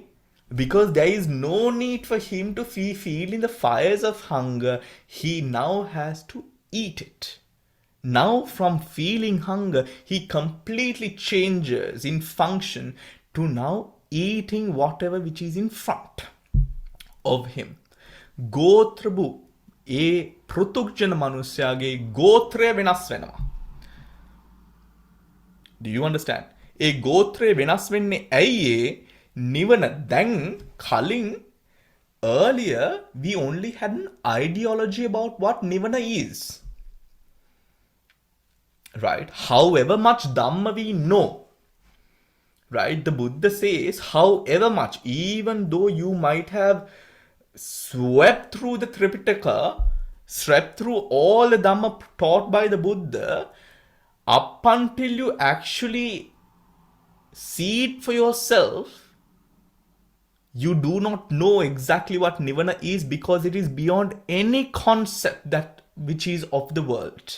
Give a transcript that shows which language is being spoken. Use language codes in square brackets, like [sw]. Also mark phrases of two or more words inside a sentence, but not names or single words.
[en] Because there is no need for him to feeling the fires of hunger. He now has to eat it. Now from feeling hunger, he completely changes in function to now eating whatever which is in front of him. Gotrabhu. [si] ඒ පෘථුග්ජන මනුස්සයාගේ ගෝත්‍රය වෙනස් වෙනවා. [en] Do you understand? [si] ඒ ගෝත්‍රය වෙනස් වෙන්නේ ඇයි නිවන දැන් කලින් [en] earlier we only had an ideology about what nivana is. Right? However much Dhamma we know. Right? The Buddha says however much, even though you might have swept through the Tripitaka, swept through all the Dhamma taught by the Buddha, up until you actually see it for yourself, you do not know exactly what Nivana is because it is beyond any concept that which is of the world.